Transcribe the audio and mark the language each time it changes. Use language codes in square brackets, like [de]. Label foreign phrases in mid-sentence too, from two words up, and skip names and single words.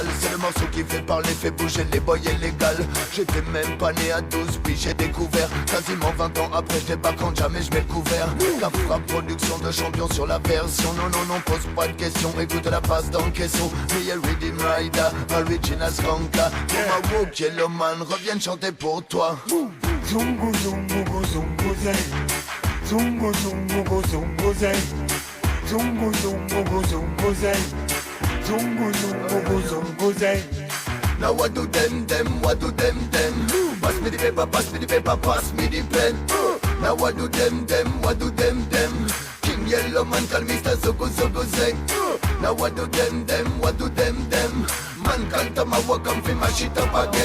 [fr] C'est le morceau qui fait parler, fait bouger les boys illégales. J'étais même pas né à 12, puis j'ai découvert. Quasiment 20 ans après, je débarque quand jamais je mets le couvert. La frappe production de champion sur la version. Non, non, non, pose pas de questions. Écoute la passe dans le caisson. [jam] Me a Rhythm Rider, Original Skanka. [fr] Pour ma woke yellow man, reviennent chanter pour toi. Zungu, zungu, go, zungu, zeng. Zungu, zungu, go, zungu, zeng. Zungu, zungu, go, zungu, zeng. Zungu, zungu, go, zungu, zeng. [jam] Now what do them, what do them? Pass me the paper, pass me the paper, pass me the pen. Now what do them, what do them? King Yellow Man call Mr. Zugu Zugu Zeng. Now what do them, what do them? Man call Tamawa come fi mash it up again.